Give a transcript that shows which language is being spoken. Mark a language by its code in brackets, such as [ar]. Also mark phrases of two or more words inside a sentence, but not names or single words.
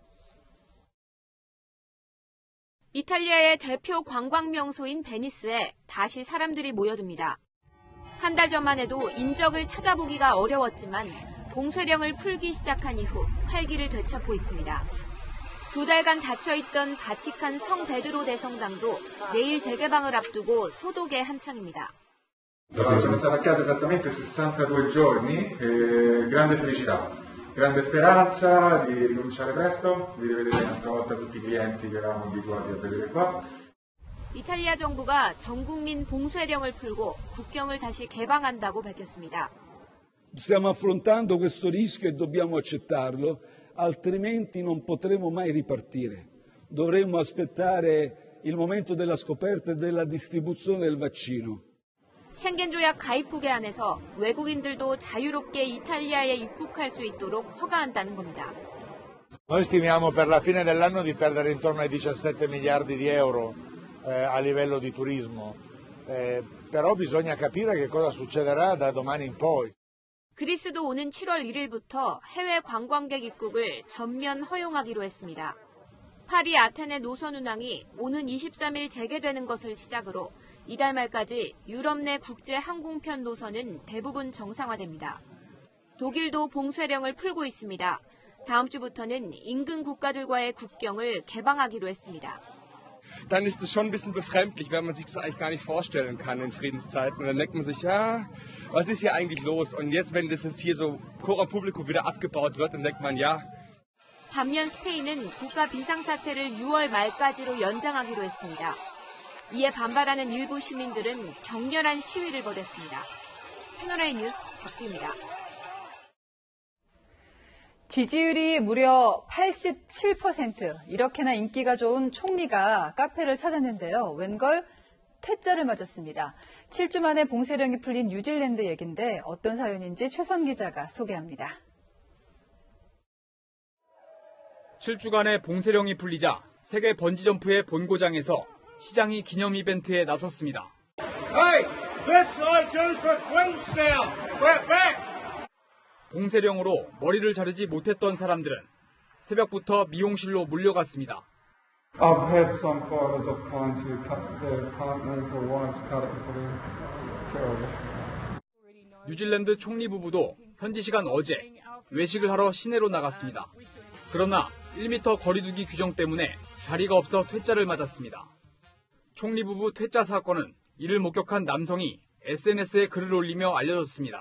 [ko] 이탈리아의 대표 관광 명소인 베니스에 다시 사람들이 모여듭니다. 한 달 전만 해도 인적을 찾아보기가 어려웠지만 봉쇄령을 풀기 시작한 이후 활기를 되찾고 있습니다. 2달간 닫혀있던 바티칸 성 베드로 대성당도 내일 재개방을 앞두고 소독에 한창입니다. [it] Sono stato a casa esattamente 62 giorni, grande felicità, grande speranza di ricominciare presto, di rivedere un'altra volta tutti i clienti che eravamo abituati a vedere qua. [ko] 이탈리아 정부가 전 국민 봉쇄령을 풀고 국경을 다시 개방한다고 밝혔습니다. [it] Stiamo affrontando questo rischio e dobbiamo accettarlo, altrimenti non potremo mai ripartire. Dovremmo aspettare il momento della scoperta e della distribuzione del vaccino. [ko] 쉥겐 조약 가입국에 한해서 외국인들도 자유롭게 이탈리아에 입국할 수 있도록 허가한다는 겁니다. [it] Noi stimiamo per la fine dell'anno di perdere intorno ai 17 miliardi di euro a livello di turismo, però bisogna capire che cosa succederà da domani in poi. [ko] 그리스도 오는 7월 1일부터 해외 관광객 입국을 전면 허용하기로 했습니다. 파리 아테네 노선 운항이 오는 23일 재개되는 것을 시작으로 이달 말까지 유럽 내 국제 항공편 노선은 대부분 정상화됩니다. 독일도 봉쇄령을 풀고 있습니다. 다음 주부터는 인근 국가들과의 국경을 개방하기로 했습니다. [de] Dann ist es schon ein bisschen befremdlich, wenn man sich das eigentlich gar nicht vorstellen kann in Friedenszeiten. Und dann denkt man sich, ja, was ist hier eigentlich los? Und jetzt, wenn das jetzt hier so [la] Coram Publico [de] wieder abgebaut wird, dann denkt man, ja. [ko] 반면 스페인은 국가 비상사태를 6월 말까지로 연장하기로 했습니다. 이에 반발하는 일부 시민들은 격렬한 시위를 벌였습니다. 채널A 뉴스 박수입니다. 지지율이 무려 87%, 이렇게나 인기가 좋은 총리가 카페를 찾았는데요. 웬걸 퇴짜를 맞았습니다. 7주 만에 봉쇄령이 풀린 뉴질랜드 얘긴데 어떤 사연인지 최선 기자가 소개합니다. 7주간의 봉쇄령이 풀리자 세계 번지점프의 본고장에서 시장이 기념 이벤트에 나섰습니다. [en] Hey, this I do for Queens now. We're back. [ko] 봉쇄령으로 머리를 자르지 못했던 사람들은 새벽부터 미용실로 몰려갔습니다. [en] I've had some fathers of clients who cut their partners or wives cut it for terrible. [ko] 뉴질랜드 총리 부부도 현지 시간 어제 외식을 하러 시내로 나갔습니다. 그러나 1m 거리두기 규정 때문에 자리가 없어 퇴짜를 맞았습니다. 총리 부부 퇴짜 사건은 이를 목격한 남성이 SNS에 글을 올리며 알려졌습니다.